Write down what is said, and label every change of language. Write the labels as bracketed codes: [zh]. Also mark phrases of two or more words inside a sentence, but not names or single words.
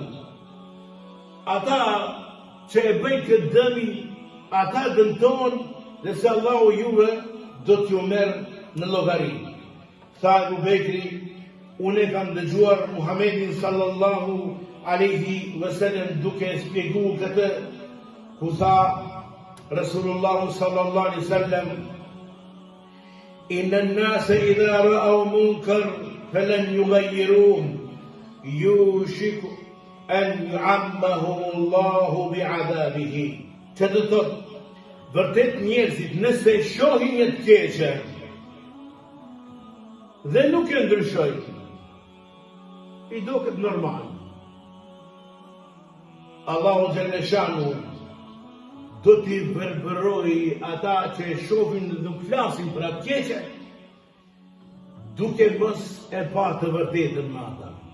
[sq] Ata që e bëjnë këtë dëmi, ata dëmton, dhe se Allahu juve do t'ju merë në llogari. Tha Abu Bekri, unë e kam dëgjuar Muhammedin [ar] صلى الله عليه وسلم [sq] duke shpjegu këtë, ku tha Resulullah [ar] صلى الله عليه وسلم: إن الناس إذا رأوا منكرا فلن يغيروه يوشك أن يعمهم الله بعذابه. [sq] Që do thotë, vërtet njerëzit nëse shohin një të keqe dhe nuk e ndryshojnë, i duket normal, Allahu [ar] جل شأنه [sq] do t'i verbëroj ata që e shohin dhe nuk flasin për atë keqe, duke mos e pa të vërtetën me ata.